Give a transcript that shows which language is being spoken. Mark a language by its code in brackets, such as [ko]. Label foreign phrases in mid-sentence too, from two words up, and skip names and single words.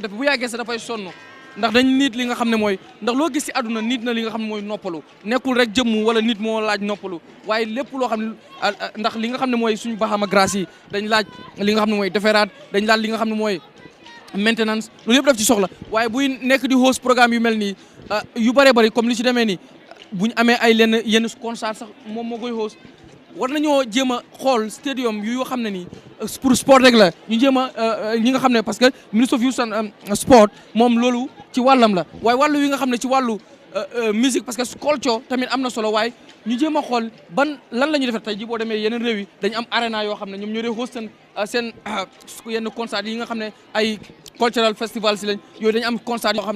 [wo] def bu yàggee sax dafay sonn ndax dañ nit li nga xam ne mooy ndax loo gis si àdduna nit na li nga xam ne mooy noppalu nekkul rek jëmm wala nit moo laaj noppalu waaye lépp loo xam ne ndax li nga xam ne mooy suñu baxama grâce yi dañ laaj li nga xam ne mooy defaraat dañ laaj li nga xam ne mooy maintenance loolu yëpp daf ci soxla waaye buy nekk di host programme yu mel nii yu bëree bëri comme li ci demee nii bu ñu amee ay yenn concert sax moom moo koy host war nañoo jéem a xool stadium yu yoo xam ne nii pour sport rek la ñu jéem a ñi nga xam ne parce que ministre [en] of youth and sport [wo] moom loolu ci wàllam la waaye wàllu yi nga xam ne ci wàllu musique parce que culture tamit am na solo waaye ñu jéem a xool lan la ñuy defee tey ji boo demee yeneen réew yi dañu am arena yoo xam ne ñoom ñoo dee host seen yenn concert yi nga xam ne ay [en] cultural festival [wo] si lañ yooyu dañu am concert yoo xam ne